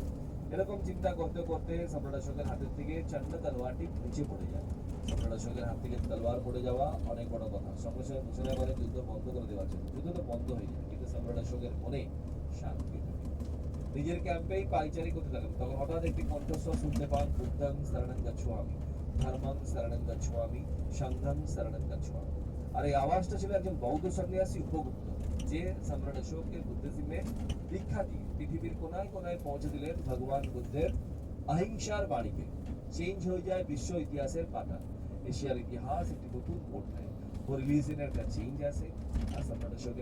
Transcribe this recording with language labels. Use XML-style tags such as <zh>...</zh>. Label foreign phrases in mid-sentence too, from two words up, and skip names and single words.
<bn>এরকম চিন্তা করতে করতে সম্রাট অশোকের হাতের থেকে চন্ডা তলোয়ারটি নিচে পড়ে যায়। সম্রাট অশোকের হাত থেকে তলোয়ার পড়ে যাওয়া অনেক বড় কথা। সঙ্গে সঙ্গে ঘোষণা করে যুদ্ধ বন্ধ করে দেওয়ার জন্য। যুদ্ধ তো বন্ধ হয়ে যায়, কিন্তু সম্রাট অশোকের মনে শান্তি থাকে। নিজের ক্যাম্পেই পাইচারি করতে থাকেন। তখন হঠাৎ একটি কণ্ঠস্বর শুনতে পান,</bn> <pi>বুদ্ধং শরণং গচ্ছামি, ধর্মং শরণং গচ্ছামি, সংঘং শরণং গচ্ছামি।</pi> <bn>আর এই আওয়াজটা ছিল একজন বৌদ্ধ সন্ন্যাসী উপগুপ্ত, যে সম্রাট অশোককে বুদ্ধিজমে দীক্ষা দিয়ে পৃথিবীর কোনায় কোনায় পৌঁছে দিলেন ভগবান বুদ্ধের অহিংসার বাণীকে। চেঞ্জ হয়ে যায় বিশ্ব ইতিহাসের পাতা, এশিয়ার ইতিহাস একটি নতুন মোড় নেয়। রিলিজিয়নের একটা চেঞ্জ আসে, আর সম্রাট অশোকের।</bn>